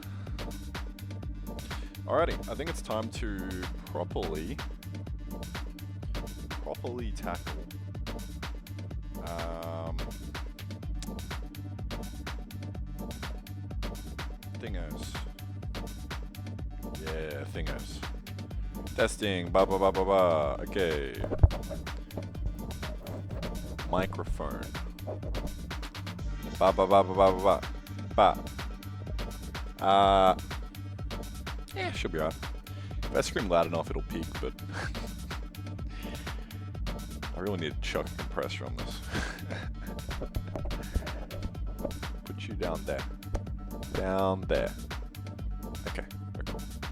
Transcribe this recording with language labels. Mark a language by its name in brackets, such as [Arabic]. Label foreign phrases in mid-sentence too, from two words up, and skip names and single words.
[English] Alrighty, I think it's time to properly tackle thingos. Yeah, thingos. Testing, ba ba ba ba ba. Okay. Microphone. Ba ba ba ba ba ba ba. Yeah, should be right. If I scream loud enough, it'll peak, but I really need to chuck a compressor on this. Put you down there. Down there. Okay, very cool.